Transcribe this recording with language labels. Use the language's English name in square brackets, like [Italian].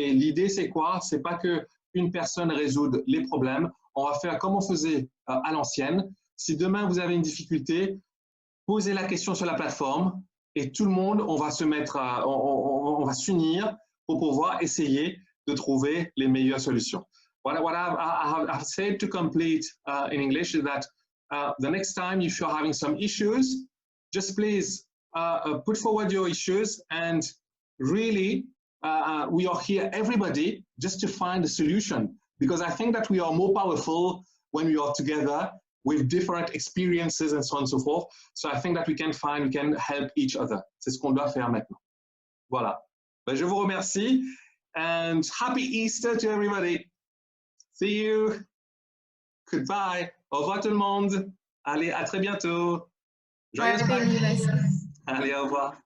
[French] Et l'idée, c'est quoi? C'est pas qu'une personne résoudre les problèmes. On va faire comme on faisait à l'ancienne. Si demain, vous avez une difficulté, posez la question sur la plateforme et tout le monde, on va se mettre, on va s'unir pour pouvoir essayer de trouver les meilleures solutions. [English] What I've said to complete in English is that the next time if you're having some issues, just please put forward your issues and really we are here, everybody, just to find a solution, because I think that we are more powerful when we are together with different experiences and so on and so forth. So I think that we can help each other. [French] C'est ce qu'on doit faire maintenant. Voilà. Ben, je vous remercie. [English] And happy Easter to everybody. See you. Goodbye. [French] Au revoir tout le monde. Allez, à très bientôt. Joyeuse Pâques. Allez, au revoir.